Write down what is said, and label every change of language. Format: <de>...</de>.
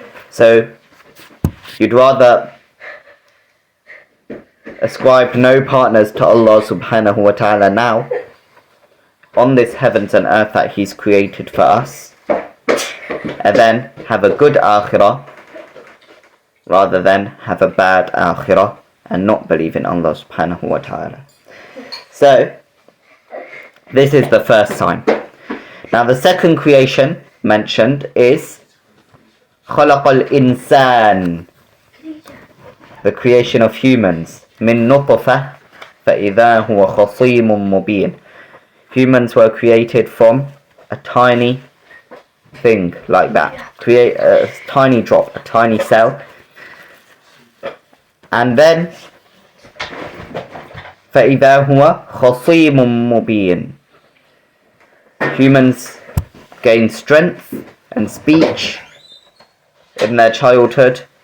<en>So you'd rather ascribe no partners to Allah subhanahu wa ta'ala now on this heavens and earth that He's created for us, and then have a good akhirah, rather than have a bad akhirah and not believe in Allah subhanahu wa ta'ala. So this is the first sign. Now the second creation mentioned is</en> <ar>خلق الإنسان,</ar> <en>the creation of humans.</en> <ar>من نطفة فإذا هو خصيم مبين.</ar> <en>Humans were created from a tiny thing like that. Create a tiny drop, a tiny cell. And then</en> <ar>فإذا هو خصيم مبين.</ar> <en>Humans gain strength and speech in their childhood.</en>